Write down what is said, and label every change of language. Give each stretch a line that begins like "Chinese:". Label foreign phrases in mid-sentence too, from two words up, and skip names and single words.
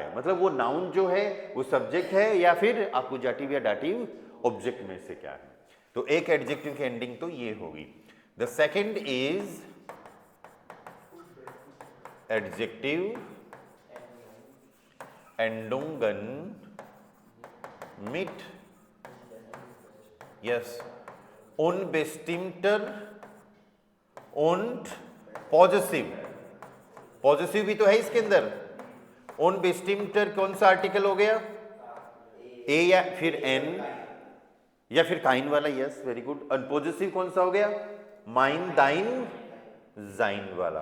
Hindi: मतलब वो नाउन जो है वो सब्जेक्ट है या फिर आकुजाटिव या डाटिव ऑब्जेक्ट में से क्या है। तो एक एडजेक्टिव की एंडिंग तो ये होगी।
English: the second is adjective
German: Endungen mit yes unbestimmter und
Hindi: पॉजिटिव, पॉजिटिव भी तो है इसके अंदर। unbestimmter कौन सा आर्टिकल हो गया? ए या फिर एन या फिर काइन वाला,
English: yes very good.
Hindi: अनपॉजिटिव कौन सा हो गया?
German: mein, dein, sein
Hindi: वाला।